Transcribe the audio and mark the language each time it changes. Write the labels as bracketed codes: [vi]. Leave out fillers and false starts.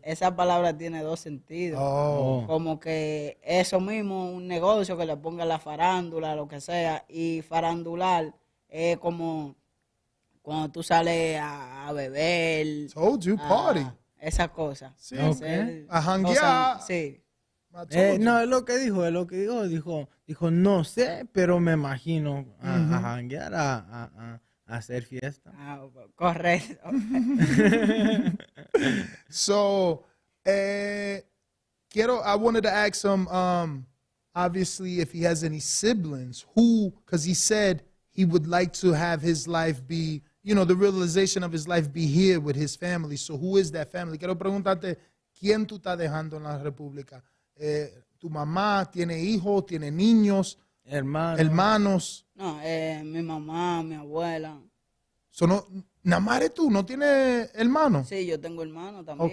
[es] Esa palabra tiene dos sentidos. Como que eso mismo, un negocio que le ponga la farándula, lo que sea, y farandular es como cuando tú sales a beber. [en] Told you, party. [es] Esas cosas. Sí, [en] okay. [es] A janguear. Sí. No, es lo que dijo, no sé, pero me imagino a janguear, a hacer fiesta. Correcto. [en] So, I wanted to ask him, obviously, if he has any siblings, because he said he would like to have his life be, you know, the realization of his life be here with his family. So who is that family? [es] Quiero preguntarte, ¿quién tú estás dejando en la República? ¿Tu mamá tiene hijos, tiene niños, hermanos? No, mi mamá, mi abuela. Nada más eres tú, ¿no tienes hermanos? Sí, yo tengo hermanos también.